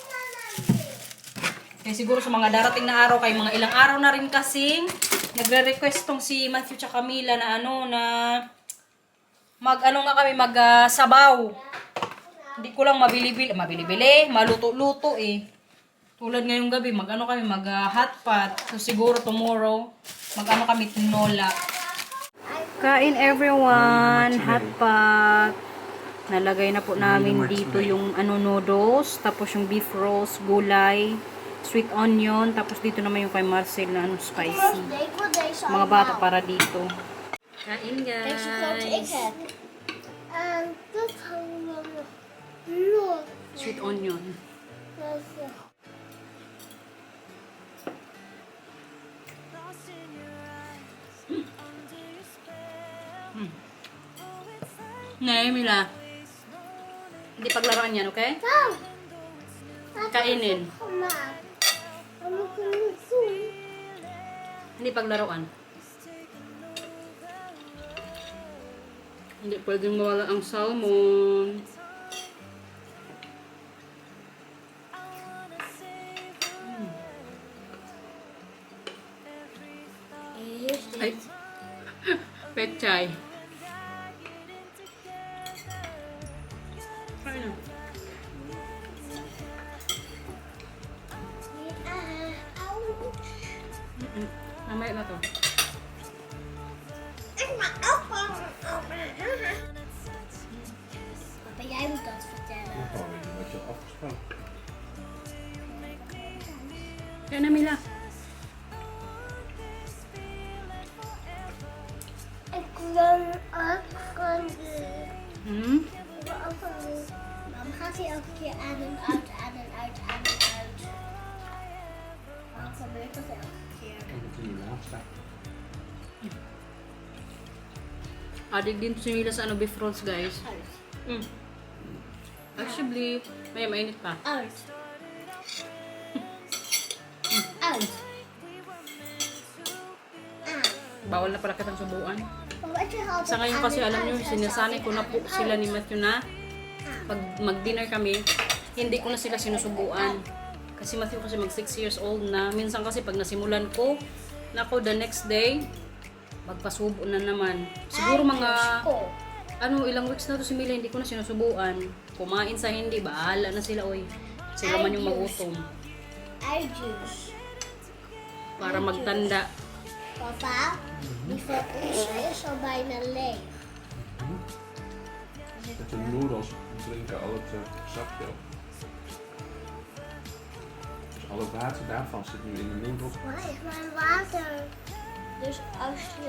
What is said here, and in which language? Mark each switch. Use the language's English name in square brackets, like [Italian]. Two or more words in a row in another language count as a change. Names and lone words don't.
[Filipino] Kaya siguro sa mga darating na araw, kay mga ilang araw na rin kasing nagre-request tong si Matthew tsaka Mila na na sabaw. Hindi ko lang mabili-bili, maluto-luto eh. Tulad ngayong gabi, kami [English] hot pot. [Filipino] So siguro tomorrow, kami tinola. Kain everyone, [English] hot pot. [Filipino] Nalagay na po namin dito yung noodles, tapos yung [English] beef rolls, [Filipino] gulay, [English] sweet onion, [Filipino] tapos dito naman yung kay Marcel na spicy. [Dutch] Ik wil deze [Filipino] Mga bata para dito. Kain, [Dutch] Deze grote ik [Filipino] guys. [Dutch] heb. [English] And this one, look. Sweet onion. [Filipino] Nay, Mila. Hindi paglaruan yan, okay? [English] No. [Filipino] Kainin. [English] Come on. I'm looking soon. [Filipino] Hindi paglaruan. Hindi pwedeng mawala ang salmon. Ay. Pechay. Ay na. Mamaya na to. [Dutch] Papa, jij moet dat vertellen. Gewoon weer wat je had afgesproken. [Filipino] Kaya na, Mila. [Dutch] Ik wil ook van de... Hmm? Ik wil ook van de... Waarom gaat hij elke keer aan en uit, aan en uit, aan en uit? Waarom gebeurt dat elke keer? Omdat hij hiernaast staat. [Filipino] Adik din to si Mila sa [English] beef rolls, [Filipino] guys. [Dutch] Uit. [Filipino] Mm. Actually, may mainit pa. [Dutch] Uit. Uit. [Filipino] Bawal na pala kitang subuan. [Dutch] Wat je altijd [Filipino] Sa ngayon kasi [Dutch] aan en [Filipino] alam nyo, [Dutch] uit, [Filipino] sinasanay ko na po [Dutch] aan en [Filipino] sila [Dutch] uit. [Filipino] ni Matthew na pag mag-dinner kami, hindi ko na sila sinusubuan. Kasi Matthew kasi mag 6 years old na. Minsan kasi pag nasimulan ko, nako [English] the next day, [Filipino] magpasubo na naman. Siguro mga, ilang weeks na to si Mila, hindi ko na sinusubuan. Kumain sa hindi, bahala na sila, oy. Sila man yung magutom. [Dutch] Ei juice. [Filipino] Para magtanda. [Dutch] Papa, die van ons is al bijna leeg. Met de noedels drinken al het sapje op. Dus al het water daarvan zit nu in de noedels. Waar is mijn water? Dus als je